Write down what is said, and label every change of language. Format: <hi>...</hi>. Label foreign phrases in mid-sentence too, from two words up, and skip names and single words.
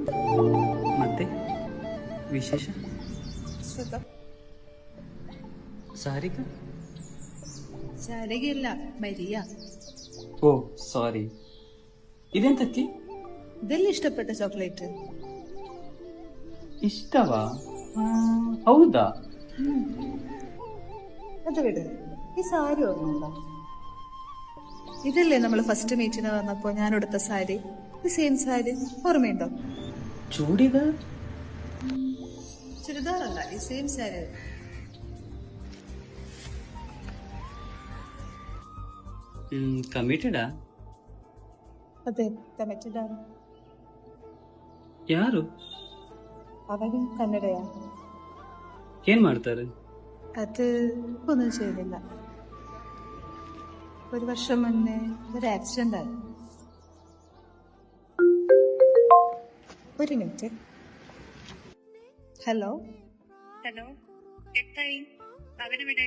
<kn>ಮತ್ತೆ ವಿಶೇಷ ಸಾರಿಕ ಸಾರಿಗೆಲ್ಲ ಮರಿಯ. ಓ ಸಾರಿ, ಇದೆಂತಕ್ಕೆ? ಇದೆಲ್ಲ ಇಷ್ಟಪಟ್ಟ ಚಾಕ್ಲೇಟ್.</kn> <ml>ഇഷ്ടവാ? ഹൗദാ? അത് വിട്, ഈ സാരി ഓർമ്മ. ഇതല്ലേ നമ്മൾ</ml> <en>first meet</en> <ml>വന്നപ്പോ ഞാൻ എടുത്ത സാരി? സെയിം സാരി ഓർമ്മയുണ്ടോ? ചൂടിദാർ? ചുരിദാറല്ല, ഈ സെയിം സാരി.</ml> <kn>ಕಮಿಟೆಡಾ? ಅದೇ ಕಮಿಟೆಡ್ ആണ്. ಯಾರು?</kn> <ml>അവനും കന്നഡയാ.</ml> <kn>ಏನ್ ಮಾಡ್ತಾರೆ?</kn> <ml>അത് ഒന്നും ചെയ്തില്ല. ഒരു വർഷം മുന്നേ ഒരു ആക്സിഡന്റ് ആയി. ഒരു മിനിറ്റ്. ഹലോ ഹലോ, എന്തായി? അവനെവിടെ?</ml>